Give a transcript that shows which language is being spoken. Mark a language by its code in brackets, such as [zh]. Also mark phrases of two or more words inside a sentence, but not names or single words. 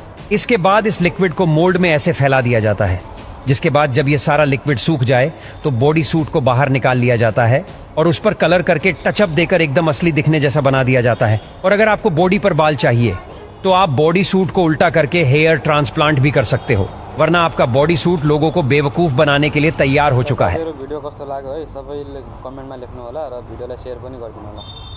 [hi] इसके बाद इस लिक्विड को मोल्ड में ऐसे फैला दिया जाता है, जिसके बाद जब ये सारा लिक्विड सूख जाए तो बॉडी सूट को बाहर निकाल लिया जाता है और उस पर कलर करके टचअप देकर एकदम असली दिखने जैसा बना दिया जाता है। और अगर आपको बॉडी पर बाल चाहिए तो आप बॉडी सूट को उल्टा करके हेयर ट्रांसप्लांट भी कर सकते हो, वरना आपका बॉडी सूट लोगों को बेवकूफ बनाने के लिए तैयार हो चुका है। [ne] भिडियो कस्तो लाग्यो है सबैले कमेन्टमा लेख्नु होला र भिडियोलाई शेयर पनि गरिदिनु होला।